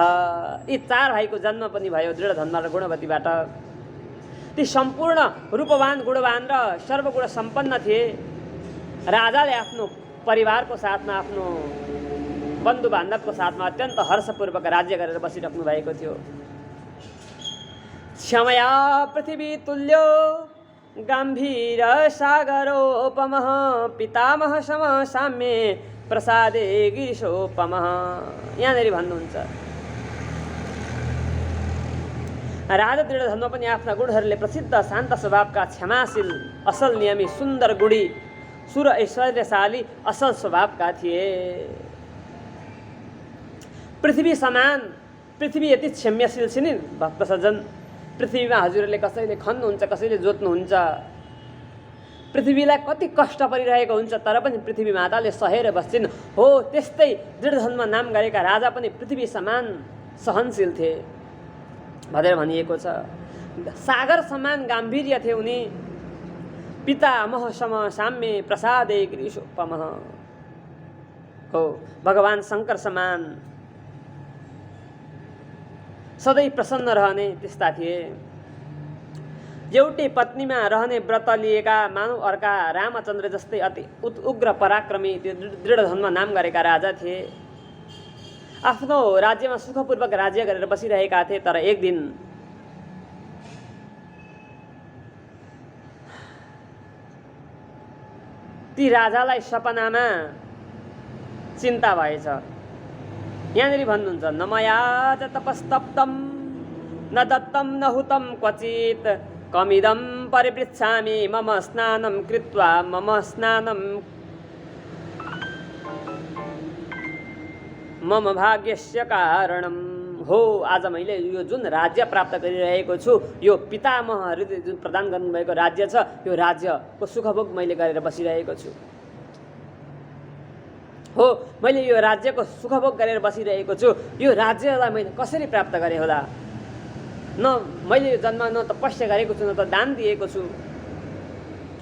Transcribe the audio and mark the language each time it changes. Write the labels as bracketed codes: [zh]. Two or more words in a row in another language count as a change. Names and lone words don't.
[ne] यी 4 भाइको जन्म पनि भयो दृढ धन्वा र गुणवतीबाट। ती सम्पूर्ण रूपवान, गुणवान र सर्वगुण सम्पन्न थिए। राजाले आफ्नो परिवारको साथमा, आफ्नो बन्धु बान्धवको साथमा अत्यन्त हर्षपूर्वक राज्य गरेर बसिराख्नु भएको थियो। [sa] क्षमया पृथ्वी तुल्यो गम्भीर सागरोपमः, पितामह सम साम्ये प्रसादे गिरिशोपमः। [ne] यहाँनिर भन्नुहुन्छ राजा दृढ धन्व पनि आफ्ना गुणहरूले प्रसिद्ध शान्त स्वभावका, क्षमाशील, असल नियमी, सुन्दर गुणी, सुर ऐश्वर्यशाली, असल स्वभावका थिए। पृथ्वी समान, पृथ्वी यति क्षम्यशील छ नि भक्त सज्जन। पृथ्वीमा हजुरहरूले कसैले खन्नुहुन्छ, कसैले जोत्नुहुन्छ, पृथ्वीलाई कति कष्ट परिरहेको हुन्छ, तर पनि पृथ्वी माताले सहेर बस्छिन्। हो त्यस्तै दृढ धन्व नाम गरेका राजा पनि पृथ्वी समान सहनशील थिए भनेर भनिएको छ। सागर समान गाम्भीर्य थिए उनी। [sa] पितामह सम साम्ये प्रसादे गिरिशोपमः। [ne] हो भगवान शङ्कर समान सधैँ प्रसन्न रहने त्यस्ता थिए। एउटै पत्नीमा रहने व्रत लिएका मानव अर्का रामचन्द्र जस्तै अति उग्र पराक्रमी त्यो दृढ धन्व नाम गरेका राजा थिए। आफ्नो राज्यमा सुखपूर्वक राज्य गरेर बसिरहेका थिए। तर एक दिन ती राजालाई सपनामा चिन्ता भएछ। यहाँनिर भन्नुहुन्छ [sa] न मया च तपस्तप्तं न दत्तं न हुतं क्वचित् कमिदं परिपृच्छामि मम स्नानं कृत्वा मम स्नानं मम भाग्यस्य कारणम। [ne] हो आज मैले यो जुन राज्य प्राप्त गरिरहेको छु, यो पितामहहरूले जुन प्रदान गर्नुभएको राज्य छ, यो राज्यको सुखभोग मैले गरेर बसिरहेको छु। हो मैले यो राज्यको सुखभोग गरेर बसिरहेको छु। यो राज्यलाई मैले कसरी प्राप्त गरेँ होला? न मैले यो जन्म न तपस्या गरेको छु, न त दान दिएको छु।